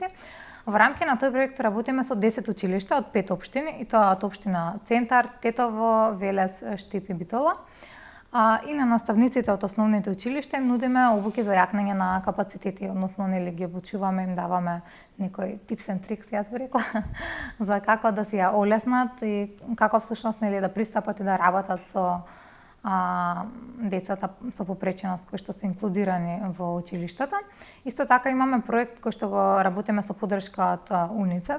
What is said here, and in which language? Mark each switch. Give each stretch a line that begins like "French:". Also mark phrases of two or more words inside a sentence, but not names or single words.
Macedonian: Во рамки на тој проект работиме со 10 училишта од 5 општини, и тоа од општина Центар, Тетово, Велес, Штип и Битола. И на наставниците од основните училишта им нудиме обуки за јакнење на капацитети, односно нели ги обучуваме, им даваме некој
English: tips and tricks,
Macedonian: јас би рекла, за како да си ја олеснат и како всушност нели да пристапат и да работат со децата со попреченост кои што се инклудирани во училиштата. Исто така имаме проект кој што го работиме со поддршка од УНИЦЕФ.